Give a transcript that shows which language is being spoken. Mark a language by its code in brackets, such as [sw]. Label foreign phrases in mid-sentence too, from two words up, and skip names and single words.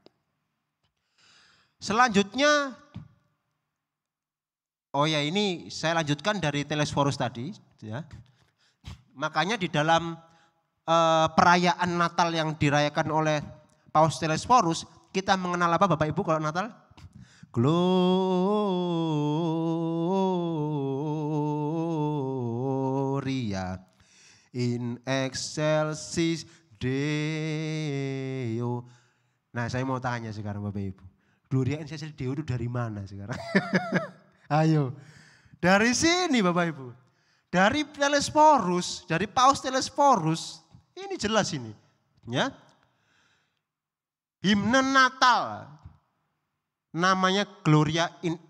[id] Selanjutnya, ini saya lanjutkan dari Telesforus tadi. Ya. Makanya di dalam perayaan Natal yang dirayakan oleh Paus Telesforus, kita mengenal apa Bapak Ibu kalau Natal? [la] Gloria in excelsis Deo. [id] Nah saya mau tanya sekarang Bapak Ibu. [la] Gloria in excelsis Deo [id] itu dari mana sekarang? Ayo. Dari sini Bapak Ibu. Dari Telesforus, dari Paus Telesforus. Ini jelas ini. Ya. Himne Natal. [la] Namanya Gloria in excelsis Deo.